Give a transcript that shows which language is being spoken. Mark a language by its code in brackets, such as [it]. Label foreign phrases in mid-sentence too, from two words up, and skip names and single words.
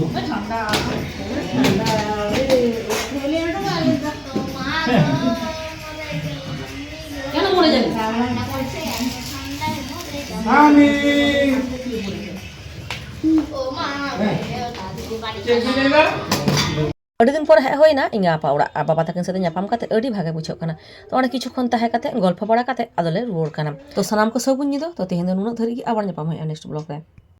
[bn] কেন মরে যাবে? আমি ও মা চেক দিলে না [sat] ᱟᱹᱰᱤ ᱫᱤᱱ ᱯᱚᱨ ᱦᱮᱡ ᱦᱩᱭᱱᱟ ᱤᱧ ᱟᱯᱟ ᱚᱲᱟᱜ ᱟᱨ ᱵᱟᱵᱟ ᱛᱟᱹᱠᱤᱱ ᱥᱟᱛᱮ ᱧᱟᱯᱟᱢ ᱠᱟᱛᱮ ᱟᱹᱰᱤ ᱵᱷᱟᱜᱮ ᱵᱩᱡᱷᱟᱹᱜ ᱠᱟᱱᱟ। ᱛᱚ ᱚᱸᱰᱮ ᱠᱤᱪᱷᱩক্ষণ ᱛᱟᱦᱮᱸ ᱠᱟᱛᱮ ᱜᱚᱞᱯᱷᱚ ᱵᱟᱲᱟ ᱠᱟᱛᱮ ᱟᱫᱚᱞᱮ ᱨᱩᱣᱟᱹᱲ ᱠᱟᱱᱟ। ᱛᱚ ᱥᱟᱱᱟᱢ ᱠᱚ ᱥᱟᱹᱜᱩᱱ ᱧᱤᱫᱟᱹ। ᱛᱚ ᱛᱮᱦᱮᱧ ᱫᱚ ᱱᱩᱱᱟᱹᱜ ᱫᱷᱟᱹᱨᱤᱡ ᱜᱮ, ᱟᱵᱟᱨ ᱧᱟᱯᱟᱢ ᱦᱩᱭᱩᱜᱼᱟ [en] next blog [sat] ᱨᱮ।